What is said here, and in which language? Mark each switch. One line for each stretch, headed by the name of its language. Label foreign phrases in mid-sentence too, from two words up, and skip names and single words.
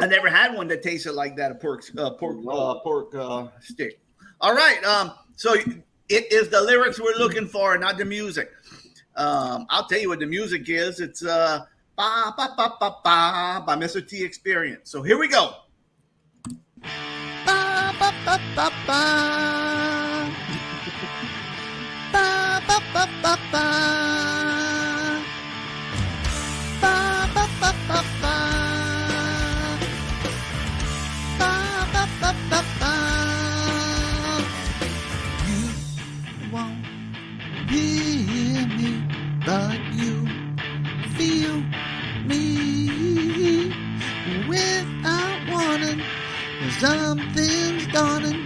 English: I never had one that tasted like that. A pork stick. All right. So it is the lyrics we're looking for, not the music. I'll tell you what the music is. It's ba ba ba ba ba by Mr. T Experience. So here we go. Ba ba ba ba ba. Ba ba ba ba ba. Ba ba ba ba ba. Ba ba ba ba ba. You won't hear me, but you feel me without warning. Something's dawning.